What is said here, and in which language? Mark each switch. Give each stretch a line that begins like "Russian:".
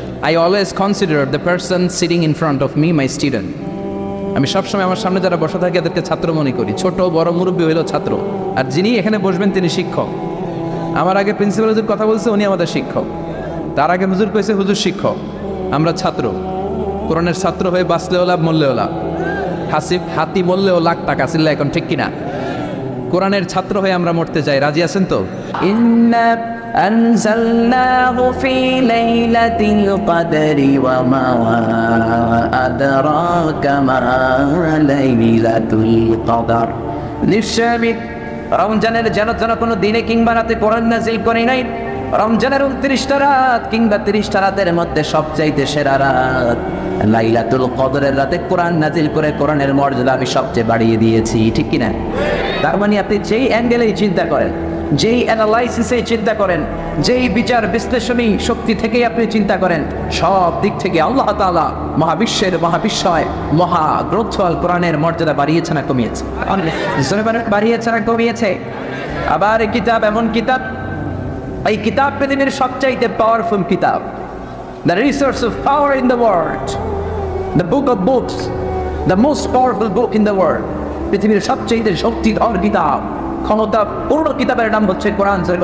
English: I always consider the person sitting in front of me my student.
Bangla: আমি সবসময় আমার সামনে যারা বসে থাকে এদেরকে ছাত্র মনে করি। ছোট বড় মুরব্বী হইল ছাত্র, আর যিনি এখানে বসবেন তিনি শিক্ষক। আমার আগে প্রিন্সিপাল হুজুর কথা বলছে, উনি আমাদের শিক্ষক। তার আগে হুজুর কইছে, হুজুর শিক্ষক। আমরা ছাত্র। কোরআনের ছাত্র হয়ে বাঁচলেও লাভ, মরলেও লাভ। হাতি মরলেও লাখ টাকা ছিল। এখন ঠিক কিনা? কোরআনের ছাত্র হয়ে আমরা মরতে চাই। রাজি আছেন তো?
Arabic: إنا أنزلناه في ليلة القدر وما أدراك ما ليلة القدر।
Bangla: নিশ্চয় আমি রমজানের যেন কোনো দিনে কিংবা রাতে কোরআন নাজিল করি নাই। রমজানের 29টা রাত কিংবা 30টা রাতের মধ্যে সবচাইতে সেরা রাত লাইলাতুল কদরের রাতে কোরআন নাজিল করে কোরআনের মর্যাদা আমি সবচেয়ে বাড়িয়ে দিয়েছি, ঠিক কিনা? তার মানে আপনি যেই অ্যাঙ্গেলেই চিন্তা করেন, যেই অ্যানালাইসিসে চিন্তা করেন, যেই বিচার বিশ্লেষণী শক্তি থেকেই আপনি চিন্তা করেন, সব দিক থেকে আল্লাহ তাআলা মহাবিশ্বের মহাবিশ্বয় মহাগ্রন্থ আল কোরআনের মর্যাদা বাড়িয়েছে না কমিয়েছে? বাড়িয়েছে না কমিয়েছে? আবার এই কিতাব এমন কিতাব, এই কিতাব পৃথিবীর সবচাইতে পাওয়ারফুল কিতাব।
English: The resource of power in the world, the book of books, the most powerful book in the world.
Bangla: পৃথিবীর সবচেয়ে শক্তিধর কিতাব, ক্ষমতা পূর্ণ কিতাবের নাম হচ্ছে কোরআন।